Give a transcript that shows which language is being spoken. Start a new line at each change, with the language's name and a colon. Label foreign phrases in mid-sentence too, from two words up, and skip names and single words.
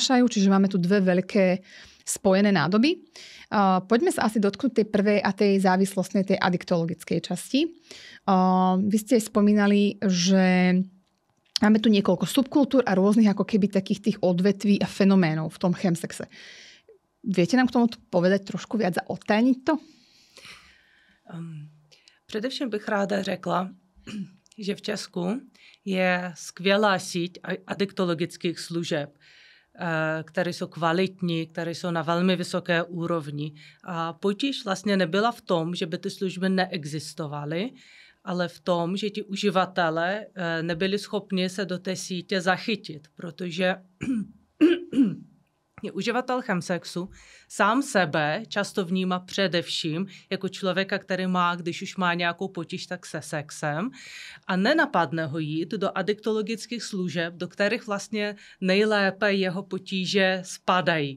Slovak: Čiže máme tu dve veľké spojené nádoby. Poďme sa asi dotknúť tej prvej a tej závislostnej, tej adiktologickej časti. Vy ste spomínali, že máme tu niekoľko subkultúr a rôznych ako keby takých tých odvetví a fenoménov v tom chemsexe. Viete nám k tomu povedať trošku viac a odtajniť to?
Czech: Především bych ráda řekla, že v Česku je skvělá síť adiktologických služeb, které jsou kvalitní, které jsou na velmi vysoké úrovni. A potíž vlastně nebyla v tom, že by ty služby neexistovaly, ale v tom, že ti uživatelé nebyli schopni se do té sítě zachytit, protože uživatel chemsexu sám sebe často vnímá především jako člověka, který má, když už má nějakou potíž, tak se sexem a nenapadne ho jít do adiktologických služeb, do kterých vlastně nejlépe jeho potíže spadají.